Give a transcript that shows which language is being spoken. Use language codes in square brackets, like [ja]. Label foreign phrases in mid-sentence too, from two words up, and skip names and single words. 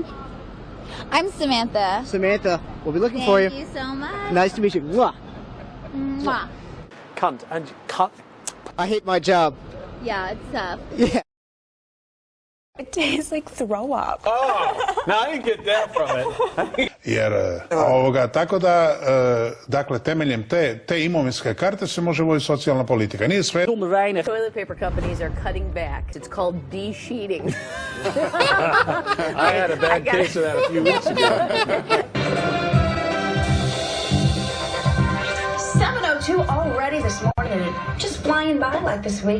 [en] I'm Samantha. Samantha. We'll be looking for you. Thank you so much. Nice to meet you. Mwah. Mwah. Cunt and cut. I hate my job. Yeah, it's tough. Yeah. It tastes like throw up. Oh, no, I didn't get that from it. [hr] Jer tako da, dakle, temeljem te imovinske karte se može voditi socijalna politika. Nije sve. [en] Toilet paper companies are cutting back. It's called de-sheeting. I had a bad case of that a few weeks ago. 7:02 already this morning, and just flying by like this week.